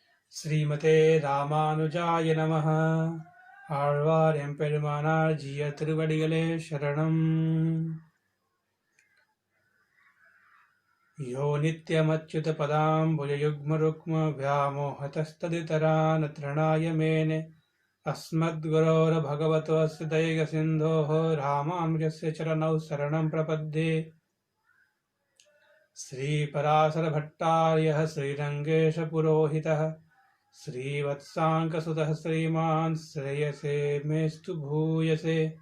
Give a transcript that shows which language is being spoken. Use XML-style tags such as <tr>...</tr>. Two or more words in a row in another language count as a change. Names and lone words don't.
<sa>श्रीमते रामानुजाय नमः.</sa> <ta>ஆழ்வார் எம்பெருமானார் ஜீய திருவடிகளே சரணம்.</ta> <sa>यो नित्यमच्युत पदाम्बुजयुग्मरुक्म व्यामोहतस्तदितरान् तृणाय मेने अस्मद्गुरोर्भगवतोऽस्य दैकसिन्धोः रामानुजस्य चरणौ शरणं प्रपद्ये. श्रीपराशरभट्टार्यः श्रीरङ्गेशपुरोहितः श्रीवत्साङ्कसुतः श्रीमान् श्रेयसे मेस्तु भूयसे.</sa>